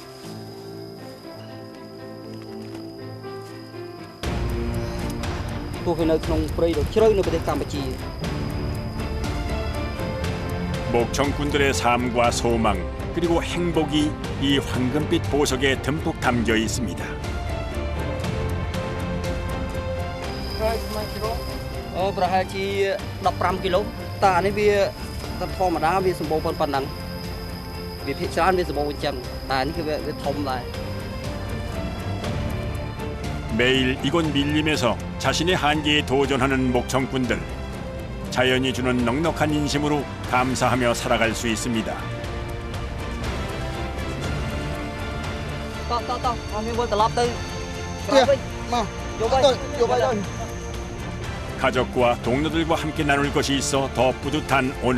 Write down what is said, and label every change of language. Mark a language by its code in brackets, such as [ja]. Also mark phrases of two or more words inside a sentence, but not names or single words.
[ko] 목청꾼들의 삶과 소망 그리고 행복이 이 황금빛 보석에 듬뿍 담겨 있습니다. [km] ប្រហែលជា 15 គីឡូតើអានេះវាធម្មតាវាសម្បូរប៉ុណ្ណឹងវាភាគច្រើនវាសម្បូរអញ្ចឹងតែនេះគឺវាធំដែរ [ko] 매일 이곳 밀림에서 자신의 한계에 도전하는 목청꾼들. 자연이 주는 넉넉한 인심으로 감사하며 살아갈 수 있습니다. 가족과 동료들과 함께 나눌 것이 있어 더 뿌듯한 오늘.